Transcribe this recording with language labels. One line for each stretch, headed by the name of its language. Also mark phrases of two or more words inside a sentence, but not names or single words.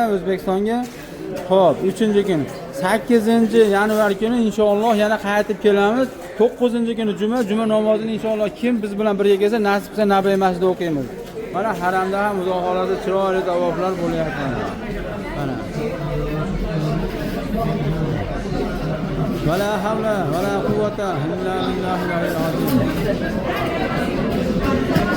Uzbek: O'zbekistonga. Xo'p, 3-kun 8-yanvar kuni
Arabic: إن شاء الله
Uzbek: yana qaytib kelamiz. 9-kuni juma namozini
Arabic: إن شاء الله
Uzbek: kim biz bilan birga kelsa, nasib qilsa Nabay masjidida o'qiymiz. Mana haramda ham Xudo xolasa chiroyli tavoflar bo'lyapti. Mana.
Arabic: ولا حول ولا قوة إلا بالله العلي العظيم.